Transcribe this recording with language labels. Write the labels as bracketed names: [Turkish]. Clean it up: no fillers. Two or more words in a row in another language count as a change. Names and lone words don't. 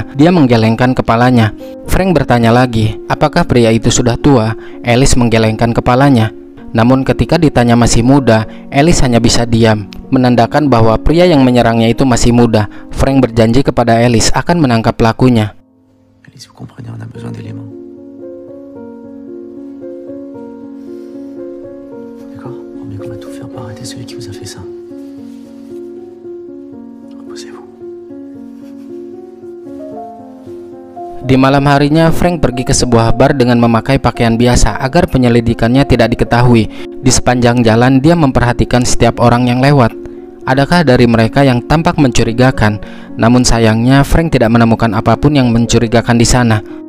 [Indonesian] Dia menggelengkan kepalanya. Frank bertanya lagi, apakah pria itu sudah tua? Alice menggelengkan kepalanya. Namun ketika ditanya masih muda, Alice hanya bisa diam, menandakan bahwa pria yang menyerangnya itu masih muda. Frank berjanji kepada Alice akan menangkap pelakunya. [French] Alice, vous comprenez, on a besoin d'éléments. D'accord? Promis qu'on va tout faire pour arrêter celui qui vous a fait ça. Reposez-vous. [Indonesian] Di malam harinya, Frank pergi ke sebuah bar dengan memakai pakaian biasa agar penyelidikannya tidak diketahui. Di sepanjang jalan, dia memperhatikan setiap orang yang lewat. Adakah dari mereka yang tampak mencurigakan? Namun sayangnya, Frank tidak menemukan apapun yang mencurigakan di sana.